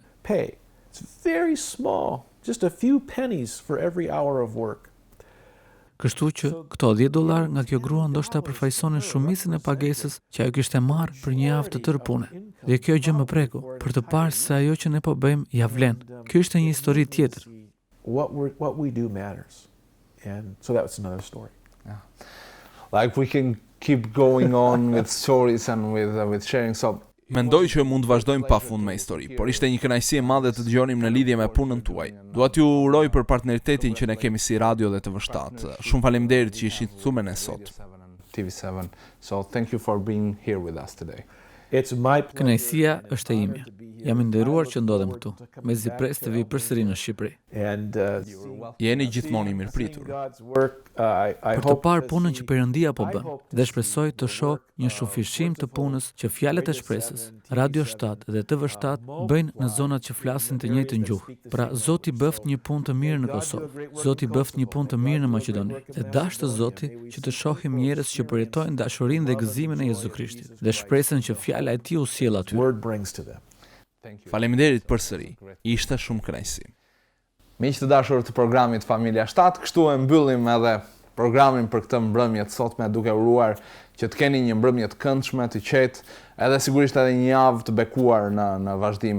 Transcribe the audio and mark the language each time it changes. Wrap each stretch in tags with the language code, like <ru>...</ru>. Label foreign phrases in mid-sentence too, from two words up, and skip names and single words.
<en>Pay. It's very small, just a few pennies for every hour of work.</en> <sq>Kështu që këto $10 nga kjo grua ndoshta përfaqësonin shumicën e pagesës që ajo kishte marrë për një javë të tërë pune. Dhe kjo gjë më preku, për të parë se ajo që ne po bëjmë ja vlen. Kjo ishte një histori tjetër.</sq> <en>What we do matters. And so that's another story. Yeah. Like we can keep going on with stories and with sharing so.</en> <sq>Mendoj që mund të vazhdojmë pafund me histori, por ishte një kënaqësi e madhe të dëgjonim në lidhje me punën tuaj. Dua t'ju uroj për partneritetin që ne kemi si radio dhe TV7. Shumë faleminderit që ishit këtu me ne sot. TV7.</sq> <en>So thank you for being here with us today. It's my</en> <sq>Kënaqësia është e imja. Jam i nderuar që ndodhem këtu, mezi pres të vi përsëri në Shqipëri.</sq> <en>and</en> <sq>Jeni gjithmonë i mirëpritur.</sq> <en>God's work. I</en> <sq>Për të</sq> <en>hope</en> <sq>parë punën që Perëndia po bën dhe shpresoj të shoh një shufishim të punës që Fjalët e Shpresës, Radio 7 dhe TV7 bëjnë në zonat që flasin të njëjtën gjuhë. Pra Zoti bëft një punë të mirë në Kosovë, Zoti bëft një punë të mirë në Maqedoni. Dhe dashtë Zoti që të shohim njerëz që përjetojnë dashurinë dhe gëzimin e Jezu Krishtit dhe shpresën që fjala e Tij u sjell aty.</sq> <en>word brings to them.</en> <sq>Faleminderit përsëri. Ishte shumë kënaqësi. Miq të dashur të programit Familja 7, kështu e mbyllim edhe programin për këtë mbrëmje të sotme duke uruar që të keni një mbrëmje të këndshme, të qetë, edhe sigurisht edhe një javë të bekuar në vazhdim.</sq>